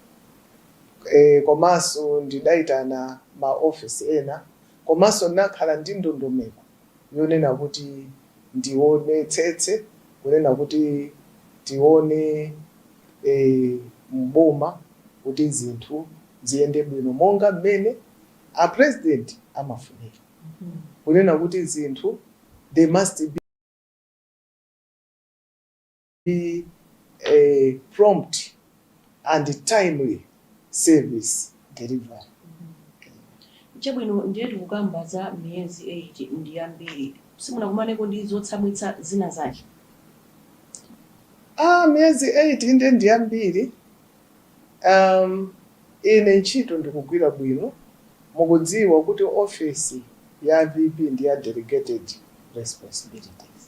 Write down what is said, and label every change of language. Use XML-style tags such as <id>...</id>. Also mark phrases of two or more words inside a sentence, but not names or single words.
<ny>Komanso ndidayitana ma office ena, komanso nakhala ndi ndondomeko yonena kuti ndionetsetse kunena kuti tione mboma kuti zinthu ziyende bwino monga mmene a president amafunira. Kunena kuti</ny> <en>zinthu they must be prompt and timely service delivery.</en> <ny>Chabwino ndiyetu kukamba za miyezi 8 ndi yambiri. Simunakumaneko ndi zotsamwitsa zina zake. Miyezi 8 ndi yambiri. Ine ntchito ndikugwira bwino mukudziwa kuti office ya VP ndi ya</ny> <en>delegated responsibilities.</en>